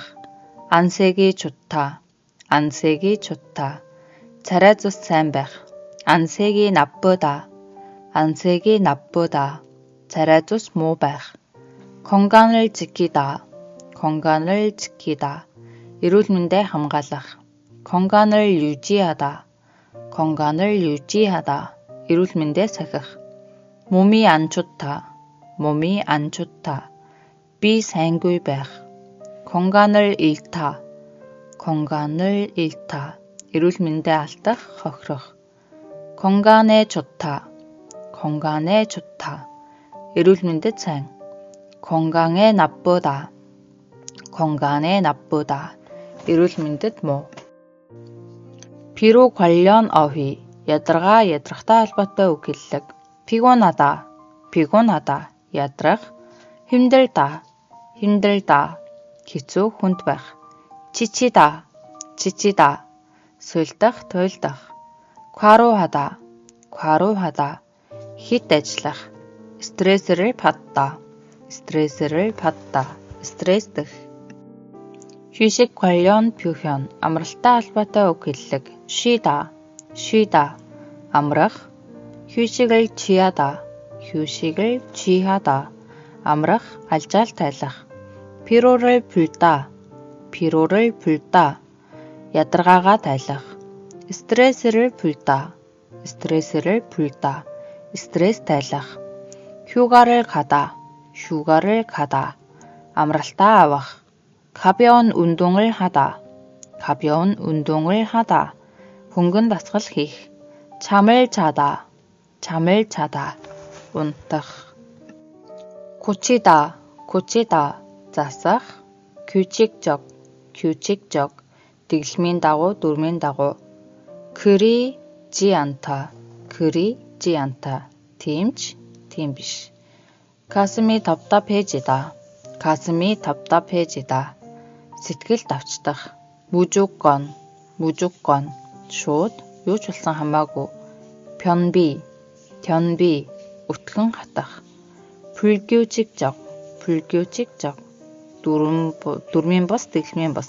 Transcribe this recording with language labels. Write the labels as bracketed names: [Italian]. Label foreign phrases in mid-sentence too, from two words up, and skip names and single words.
[Korean] 안색이 좋다 [Mongolian] царай цус сайн байх. [Korean] 안색이 나쁘다 [Mongolian] царай цус муу байх. [Korean] 건강을 지키다 [Mongolian] эрүүл мэндэ хамгаалах. [Korean] 건강을 유지하다 [Mongolian] эрүүл мэндэ сахих. [Korean] 몸이 안 좋다 [Mongolian] би сайнгүй байх. [Korean] 건강을 잃다 [Mongolian] эрүүл мэндэ алдах, хохирох. [Korean] 건강에 좋다 [Mongolian] эрүүл мэндэд сайн. [Korean] 건강에 나쁘다 [Mongolian] эрүүл мэндэд муу. [Korean] 피로 관련 어휘 [Mongolian] ядаргахтай холбоотой үг хэллэг. 피곤하다 ядрах. 힘들다 хэцүү, хүнд байх. 지치다 суйлдах, туйлдах. 과로하다 хит ажиллах. [Korean] 스트레스를 받다 [Mongolian] 스트레스дэх. [Korean] 휴식 관련 표현 [Mongolian] амралтай холбоотой үг хэллэг. 쉬다 амрах. [Korean] 휴식을 취하다 [Mongolian] амрах, алжаал тайлах. [Korean] 피로를 풀다 [Mongolian] ядаргаагаа тайлах. [Korean] 스트레스를 풀다 [Mongolian] 스트레스 тайлах. [Korean] 휴가를 가다 [Mongolian] амралтаа авах. [Korean] 가벼운 운동을 하다 [Mongolian] хөнгөн дасгал хийх. [Korean] 잠을 자다 [Mongolian] унтах. 고치다 засах. 규칙적 дэглэмийн дагуу, дүрмийн дагуу. [Korean] 그리지 않다 [Mongolian] тийм биш. [Korean] 가슴이 답답해지다 [Mongolian] сэтгэл давчдах. 무조건 шууд, юу ч болсон хамаагүй. 변비 өтгөн хатах. 불규칙적 дүрмийн бус, дэглэмийн бус.